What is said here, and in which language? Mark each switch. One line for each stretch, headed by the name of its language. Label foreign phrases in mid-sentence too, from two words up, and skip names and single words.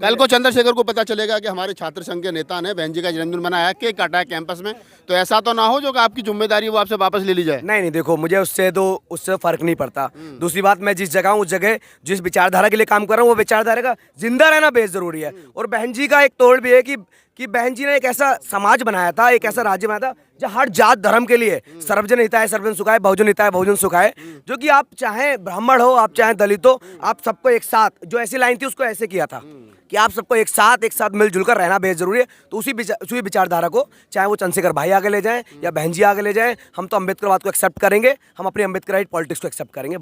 Hindi: कल को चंद्रशेखर को पता चलेगा कि हमारे छात्र संघ के नेता ने बहन जी का जन्मदिन मनाया, केक काटा है कैंपस में, तो ऐसा तो ना हो जो कि आपकी जिम्मेदारी वो आपसे वापस ले ली जाए। नहीं देखो, मुझे उससे फर्क नहीं पड़ता। दूसरी बात, मैं जिस जगह हूँ, उस जगह जिस विचारधारा के लिए काम कर रहा हूँ, वो विचारधारा का जिंदा रहना बेहद जरूरी है। और बहन जी का एक तोड़ भी है कि बहन जी ने एक ऐसा समाज बनाया था, एक ऐसा राज्य बनाया था जो हर जात धर्म के लिए
Sanskrit: सर्वजन हिताय सर्वजन सुखाय, बहुजन हिताय बहुजन सुखाय,
Hindi: जो कि आप चाहे ब्राह्मण हो, आप चाहे दलित हो, आप सबको एक साथ, जो ऐसी लाइन थी उसको ऐसे किया था कि आप सबको एक साथ मिलजुल कर रहना बेहद जरूरी है। तो उसी विचारधारा को चाहे वो चंद्रशेखर भाई आगे ले जाएं या बहन जी आगे ले जाएं, हम तो अम्बेडकरवाद को एक्सेप्ट करेंगे, हम अपनी
English: Ambedkarite politics
Hindi: को एक्सेप्ट करेंगे,